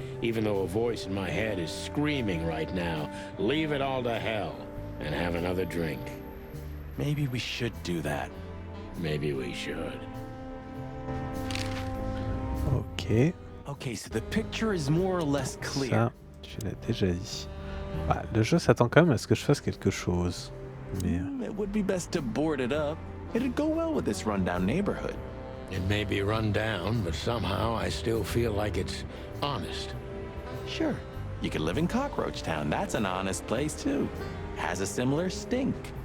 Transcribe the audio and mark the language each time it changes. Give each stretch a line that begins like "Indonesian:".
English: Even though a voice in my head is screaming right now, leave it all to hell and have another drink. Maybe we should do that. Maybe we should. Ok. Okay, so the picture is more or less clear.
French: Ça, tu l'as déjà dit. Bah, le jeu s'attend quand même à ce que je fasse quelque chose. Mais...
English: It would be best to board it up. It'd go well with this rundown neighborhood. It may be run down, but somehow I still feel like it's honest. Sure. You could live in Cockroach Town. That's an honest place, too. Has a similar stink.